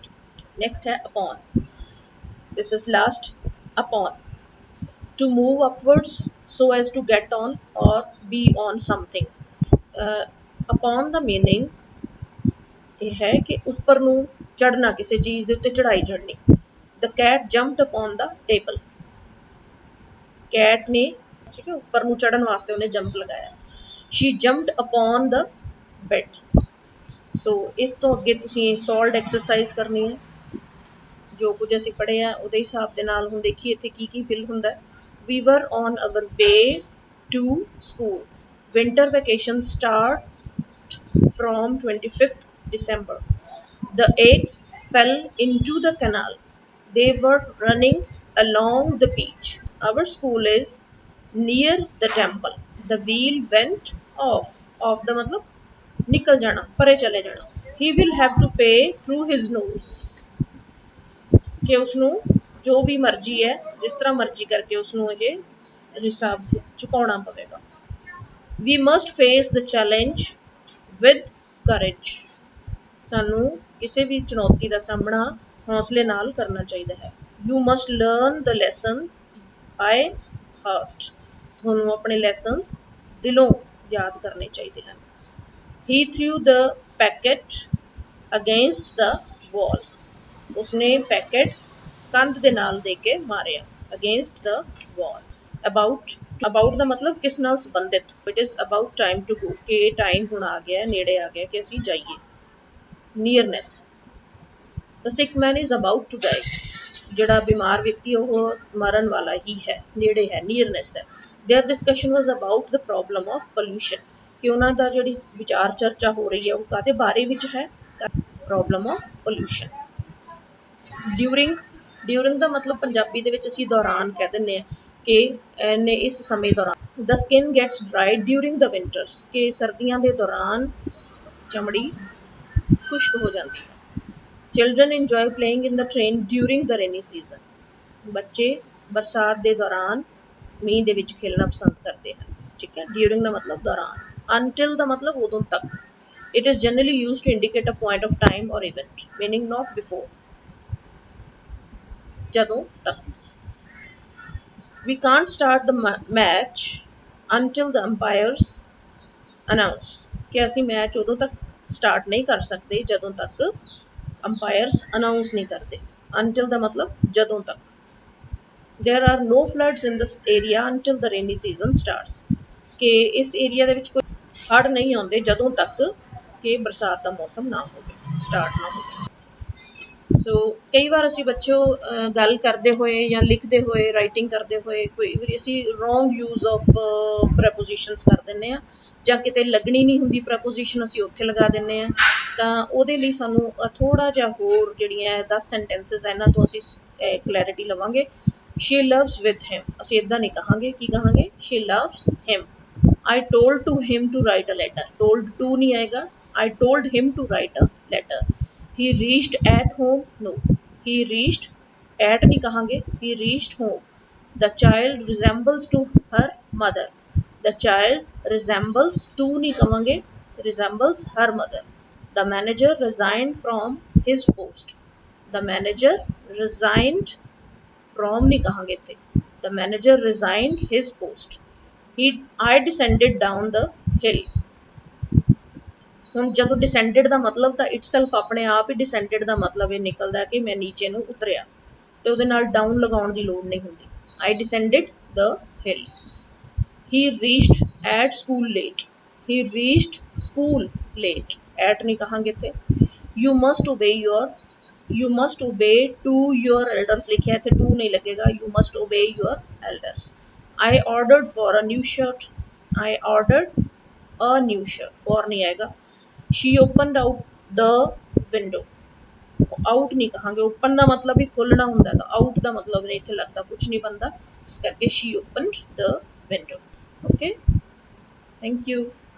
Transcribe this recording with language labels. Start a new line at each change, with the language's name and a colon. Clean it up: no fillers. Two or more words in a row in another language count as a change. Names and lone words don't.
English: ਨੈਕਸਟ ਹੈ upon। this is last। upon to move upwards so as to get on or be on something।
Punjabi: upon ਦਾ meaning ਇਹ ਹੈ ਕਿ ਉੱਪਰ ਨੂੰ ਚੜ੍ਹਨਾ, ਕਿਸੇ ਚੀਜ਼ ਦੇ ਉੱਤੇ ਚੜ੍ਹਾਈ ਚੜ੍ਹਨੀ।
English: the cat jumped upon the table।
Punjabi: ਕੈਟ ਨੇ, ਠੀਕ ਹੈ, ਉੱਪਰ ਨੂੰ ਚੜ੍ਹਨ ਵਾਸਤੇ ਉਹਨੇ ਜੰਪ ਲਗਾਇਆ।
English: she jumped upon the bed।
Punjabi: ਸੋ ਇਸ ਤੋਂ ਅੱਗੇ ਤੁਸੀਂ
English: solved exercise
Punjabi: ਕਰਨੀ ਹੈ। ਜੋ ਕੁਝ ਅਸੀਂ ਪੜ੍ਹਿਆ ਉਹਦੇ ਹਿਸਾਬ ਦੇ ਨਾਲ ਹੁਣ ਦੇਖੀਏ ਇੱਥੇ ਕੀ ਕੀ ਫਿਲ ਹੁੰਦਾ।
English: we were on our way to school। winter vacation start from 25th December. The eggs fell into the canal. They were running along the beach. Our school is near the temple. The wheel went off. Off the
Hindi: मतलब निकल जाना, परे चले जाना.
English: He will have to pay through his nose.
Punjabi: ਕਿ ਉਸਨੂੰ ਜੋ ਵੀ ਮਰਜ਼ੀ ਹੈ, ਜਿਸ ਤਰ੍ਹਾਂ ਮਰਜ਼ੀ ਕਰਕੇ ਉਸਨੂੰ ਇਹ ਹਿਸਾਬ ਚੁਕਾਉਣਾ ਪਵੇਗਾ.
English: We must face the challenge with courage.
Punjabi: ਸਾਨੂੰ ਕਿਸੇ ਵੀ ਚੁਣੌਤੀ ਦਾ ਸਾਹਮਣਾ ਹੌਸਲੇ ਨਾਲ ਕਰਨਾ ਚਾਹੀਦਾ ਹੈ.
English: You must learn the lesson by heart.
Punjabi: ਤੁਹਾਨੂੰ ਆਪਣੇ ਲੈਸਨਸ ਦਿਲੋਂ ਯਾਦ ਕਰਨੇ ਚਾਹੀਦੇ ਹਨ.
English: He threw the packet against the wall.
Punjabi: ਉਸਨੇ ਪੈਕੇਟ ਕੰਧ ਦੇ ਨਾਲ ਦੇ ਕੇ ਮਾਰਿਆ.
English: Against the wall.
Punjabi: About ਦਾ ਮਤਲਬ ਕਿਸ ਨਾਲ ਸੰਬੰਧਿਤ.
English: It is about time to go.
Punjabi: ਕਿ ਟਾਈਮ ਹੁਣ ਆ ਗਿਆ, ਨੇੜੇ ਆ ਗਿਆ ਕਿ ਅਸੀਂ ਜਾਈਏ.
English: Nearness. The sick man is about to die.
Punjabi: ਜਿਹੜਾ ਬਿਮਾਰ ਵਿਅਕਤੀ ਉਹ ਮਰਨ ਵਾਲਾ ਹੀ ਹੈ, ਨੇੜੇ ਹੈ, nearness ਹੈ.
English: Their discussion was about the problem of pollution.
Punjabi: ਕਿ ਉਹਨਾਂ ਦਾ ਜਿਹੜੀ ਵਿਚਾਰ ਚਰਚਾ ਹੋ ਰਹੀ ਹੈ ਉਹ ਕਾਹਦੇ ਬਾਰੇ ਵਿੱਚ ਹੈ?
English: Problem of pollution.
Punjabi: During ਦਾ ਮਤਲਬ ਪੰਜਾਬੀ ਦੇ ਵਿੱਚ ਅਸੀਂ ਦੌਰਾਨ ਕਹਿ ਦਿੰਦੇ ਹਾਂ ਕਿ ਇਹਨੇ ਇਸ ਸਮੇਂ ਦੌਰਾਨ.
English: The skin gets dried during the winters.
Punjabi: ਕਿ ਸਰਦੀਆਂ ਦੇ ਦੌਰਾਨ ਚਮੜੀ ਖੁਸ਼ਕ ਹੋ ਜਾਂਦੀ ਹੈ.
English: Children enjoy playing in the train during the rainy season.
Punjabi: ਬੱਚੇ ਬਰਸਾਤ ਦੇ ਦੌਰਾਨ ਮੀਂਹ ਦੇ ਵਿੱਚ ਖੇਲਣਾ ਪਸੰਦ ਕਰਦੇ ਹਨ. ਠੀਕ ਹੈ. During ਦਾ ਮਤਲਬ ਦੌਰਾਨ. Until ਦਾ ਮਤਲਬ ਉਦੋਂ ਤੱਕ.
English: It is generally used to indicate a point of time or event, meaning not before.
Punjabi: ਜਦੋਂ ਤੱਕ.
English: We can't start the match until the umpires announce.
Punjabi: ਕਿ ਅਸੀਂ ਮੈਚ ਉਦੋਂ ਤੱਕ ਸਟਾਰਟ ਨਹੀਂ ਕਰ ਸਕਦੇ ਜਦੋਂ ਤੱਕ ਅੰਪਾਇਰਸ ਅਨਾਉਂਸ ਨਹੀਂ ਕਰਦੇ. Until ਦਾ ਮਤਲਬ ਜਦੋਂ ਤੱਕ.
English: There are no floods in this area until the rainy season starts.
Punjabi: ਕਿ ਇਸ ਏਰੀਆ ਦੇ ਵਿੱਚ ਕੋਈ ਹੜ੍ਹ ਨਹੀਂ ਆਉਂਦੇ ਜਦੋਂ ਤੱਕ ਕਿ ਬਰਸਾਤ ਦਾ ਮੌਸਮ ਨਾ ਹੋਵੇ, ਸਟਾਰਟ ਨਾ ਹੋਵੇ. ਸੋ ਕਈ ਵਾਰ ਅਸੀਂ ਬੱਚਿਓ ਗੱਲ ਕਰਦੇ ਹੋਏ ਜਾਂ ਲਿਖਦੇ ਹੋਏ, ਰਾਈਟਿੰਗ ਕਰਦੇ ਹੋਏ ਕੋਈ ਵਾਰੀ ਅਸੀਂ
English: wrong use of prepositions
Punjabi: ਕਰ ਦਿੰਦੇ ਹਾਂ ਜਾਂ ਕਿਤੇ ਲੱਗਣੀ ਨਹੀਂ ਹੁੰਦੀ ਪ੍ਰੈਪੋਜੀਸ਼ਨ ਅਸੀਂ ਉੱਥੇ ਲਗਾ ਦਿੰਦੇ ਹਾਂ. ਤਾਂ ਉਹਦੇ ਲਈ ਸਾਨੂੰ ਥੋੜ੍ਹਾ ਜਿਹਾ ਹੋਰ ਜਿਹੜੀਆਂ 10 ਸੈਂਟੈਂਸਿਸ ਇਹਨਾਂ ਤੋਂ ਅਸੀਂ ਕਲੈਰਿਟੀ ਲਵਾਂਗੇ.
English: She loves with him.
Punjabi: ਅਸੀਂ ਇੱਦਾਂ ਨਹੀਂ ਕਹਾਂਗੇ. ਕੀ ਕਹਾਂਗੇ?
English: She loves him. I told to him to write a letter. Told to
Punjabi: ਨਹੀਂ ਆਏਗਾ.
English: I told him to write a letter. He reached at home. No. He reached at
Punjabi: ਨਹੀਂ ਕਹਾਂਗੇ.
English: He reached home. The child resembles to her mother. The child resembles to
Punjabi: ਨਹੀਂ ਕਹਾਂਗੇ.
English: Resembles her mother. The manager resigned from his post. The manager resigned from
Punjabi: ਨਹੀਂ ਕਹਾਂਗੇ ਸੀ.
English: The manager resigned his post. I descended down the hill.
Punjabi: ਹੁਣ ਜਦੋਂ ਡਿਸੈਂਡਡ ਦਾ ਮਤਲਬ ਤਾਂ ਇਟਸੈਲਫ ਆਪਣੇ ਆਪ ਹੀ ਡਿਸੈਂਡਡ ਦਾ ਮਤਲਬ ਇਹ ਨਿਕਲਦਾ ਕਿ ਮੈਂ ਨੀਚੇ ਨੂੰ ਉਤਰਿਆ ਤੇ ਉਹਦੇ ਨਾਲ ਡਾਊਨ ਲਗਾਉਣ ਦੀ ਲੋੜ ਨਹੀਂ ਹੁੰਦੀ.
English: I descended the hill. He reached at school late. He reached school late. At
Punjabi: ਨਹੀਂ ਕਹਾਂਗੇ ਇੱਥੇ.
English: You must obey to your elders
Punjabi: ਲਿਖਿਆ ਇੱਥੇ
English: to
Punjabi: ਨਹੀਂ ਲੱਗੇਗਾ.
English: You must obey your elders. I ordered for a new shirt. I ordered a new shirt. For
Punjabi: ਨਹੀਂ ਆਏਗਾ.
English: She opened out the window.
Punjabi: Out ਨਹੀਂ ਕਹਾਂਗੇ. Open ਦਾ ਮਤਲਬ ਹੀ ਖੋਲ੍ਹਣਾ ਹੁੰਦਾ ਤਾਂ out ਦਾ ਮਤਲਬ ਨਹੀਂ ਇੱਥੇ ਲੱਗਦਾ ਕੁਝ ਨਹੀਂ ਬਣਦਾ. ਇਸ ਕਰਕੇ
English: she opened the window. Okay. Thank you.